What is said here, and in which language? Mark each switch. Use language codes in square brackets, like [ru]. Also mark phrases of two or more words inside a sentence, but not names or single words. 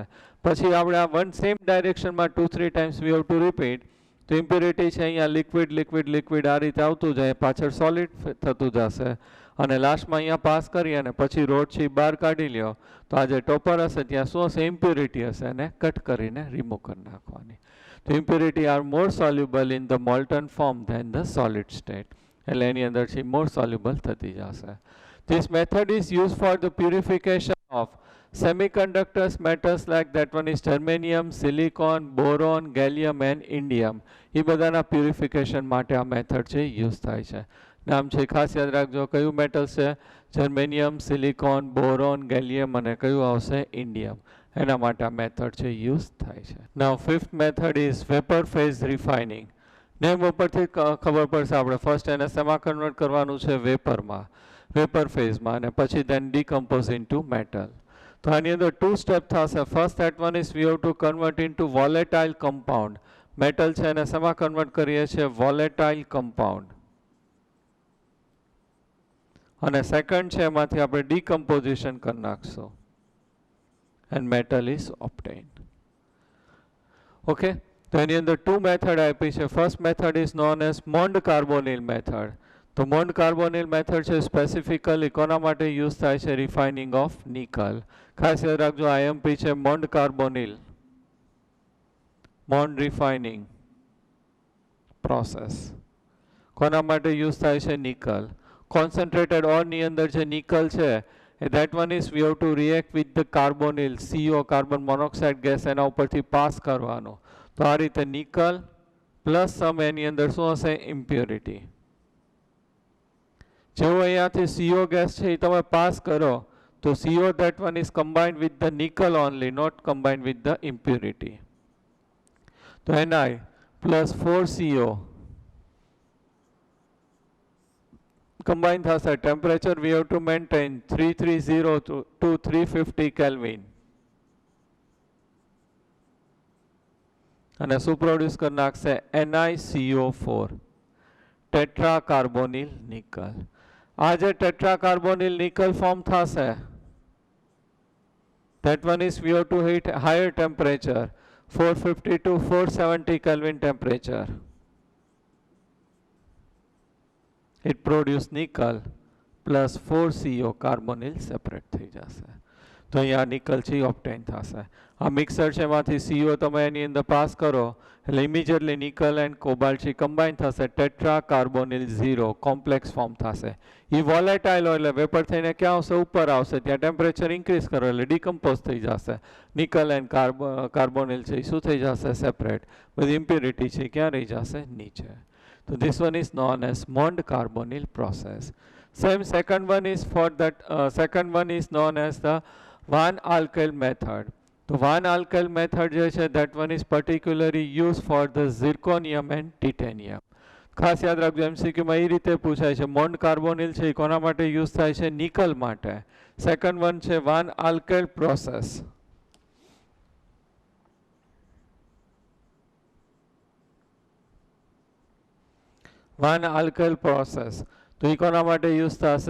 [gu] પછી આપણે આ વન સેમ ડાયરેક્શનમાં 2-3 [en] times we have to repeat [gu] તો ઇમ્પ્યુરિટી છે અહીંયા લિક્વિડ લિક્વિડ લિક્વિડ આ રીતે આવતું જાય, પાછળ સોલિડ થતું જશે અને લાસ્ટમાં અહીંયા પાસ કરી અને પછી રોડ છે બહાર કાઢી લ્યો તો આ જે ટોપર હશે ત્યાં શું હશે? ઇમ્પ્યુરિટી હશે અને કટ કરીને રિમૂવ કરી નાખવાની. [en] તો impurity are more soluble in the molten form then the solid state. [gu] એટલે એની અંદર છે [en] more soluble [gu] થતી જશે. [en] This method is used for the purification of semiconductors, metals like that one is germanium, silicon, boron, gallium and indium. [gu] એ બધાના પ્યુરિફિકેશન માટે આ મેથડ છે યુઝ થાય છે. નામ છે ખાસ યાદ રાખજો, કયું મેટલ છે? જર્મેનિયમ, સિલિકોન, બોરોન, ગેલિયમ અને કયું આવશે? ઇન્ડિયમ. એના માટે આ મેથડ છે યુઝ થાય છે. [en] now fifth method is vapour phase refining. [gu] નેમ ઉપરથી ખબર પડશે આપણે ફર્સ્ટ એને શેમાં કન્વર્ટ કરવાનું છે? વેપરમાં, વેપર ફેઝમાં, અને પછી [en] then decompose into metal. [gu] તો આની અંદર 2 સ્ટેપ થશે. [en] ફર્સ્ટ that one is we have to convert into volatile compound. [gu] મેટલ છે એને શેમાં કન્વર્ટ કરીએ છીએ? [en] volatile compound. [gu] અને સેકન્ડ છે એમાંથી આપણે ડીકમ્પોઝિશન કરી નાખશું [en] and metal is obtained. [gu] ઓકે, તો એની અંદર 2 મેથડ આપી છે. [en] first method is known as Mond carbonyl method. [gu] તો મોન્ડ કાર્બોનિલ મેથડ છે સ્પેસિફિકલી કોના માટે યુઝ થાય છે? [en] refining of nickel. [gu] ખાસ યાદ રાખજો આઈએમપી છે મોન્ડ કાર્બોનિલ, મોન્ડ રિફાઇનિંગ પ્રોસેસ. કોના માટે યુઝ થાય છે? નિકલ. [en] concentrated ore [gu] ની અંદર જે નિકલ છે [en] that one is we have to react with the carbonyl, [gu] CO [en] carbon monoxide gas [gu] એના ઉપરથી પાસ કરવાનો. તો આ રીતે નિકલ પ્લસ સમ એની અંદર શું હશે? [en] ઇમ્પ્યોરિટી. [gu] જેવો અહીંયાથી [en] CO ગેસ છે [gu] એ તમે પાસ કરો તો [en] CO that one is combined with the nickel only, not combined with the impurity. [gu] તો Ni plus 4CO combine થશે. [en] ટેમ્પરેચર we have to maintain 330 to 350 Kelvin. [gu] અને શું પ્રોડ્યુસ કરી નાખશે? [en] NiCO4 tetra carbonyl nickel. [gu] આ જે [en] tetra carbonyl nickel form થશે that one is we have to heat higher temperature 450 to 470 Kelvin temperature. It produce nickel plus 4CO કાર્બોનિલ સેપરેટ [gu] થઈ જશે. તો અહીંયા નિકલ છે ઓબ્ટેન થશે. આ મિક્સર છે એમાંથી CO તમે એની અંદર પાસ કરો એટલે ઇમિડિયેટલી [en] nickel and cobalt [gu] છે કમ્બાઇન થશે. [en] tetra carbonyl [gu] 0 કોમ્પ્લેક્સ ફોર્મ થશે. એ વોલેટાઇલ હોય એટલે વેપર થઈને ક્યાં આવશે? ઉપર આવશે. ત્યાં ટેમ્પરેચર ઇન્ક્રીઝ કરો એટલે ડિકમ્પોઝ થઈ જશે. [en] nickel and carbonyl [gu] છે એ શું થઈ જશે? સેપરેટ. બધી ઇમ્પ્યુરિટી છે ક્યાં રહી જશે? નીચે. [en] So this one is known as Mond carbonyl process. Same second one is for that second one is known as the Van alkyl method. So Van alkyl method [gu] જે છે [en] that one is particularly used for the zirconium and titanium. [gu] ખાસ યાદ રાખજો MCQ માં એ રીતે પૂછાય છે. મોન્ડ કાર્બોનિલ છે એ કોના માટે યુઝ થાય છે? નિકલ માટે. [en] second one [gu] છે વાન આલ્કેલ પ્રોસેસ. વાન આલ્કેલ પ્રોસેસ તો એ કોના માટે યુઝ થશે?